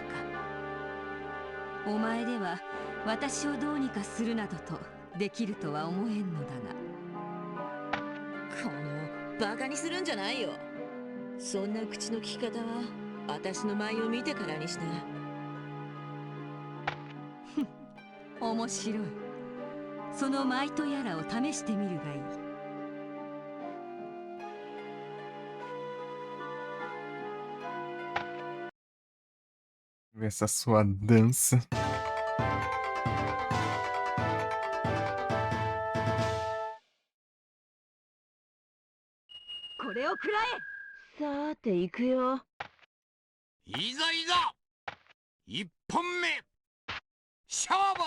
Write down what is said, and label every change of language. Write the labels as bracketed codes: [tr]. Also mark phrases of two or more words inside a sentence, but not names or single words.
[ja] お前では私をどうにかするなどとできるとは思えんのだが、このバカにするんじゃないよ。そんな口の利き方は私の舞を見てからにしな。面白い。その舞とやらを試してみるがいい。 [pt] Essa sua dança. [ja] これを食らえ。さて行くよ。いざいざ一本目勝負。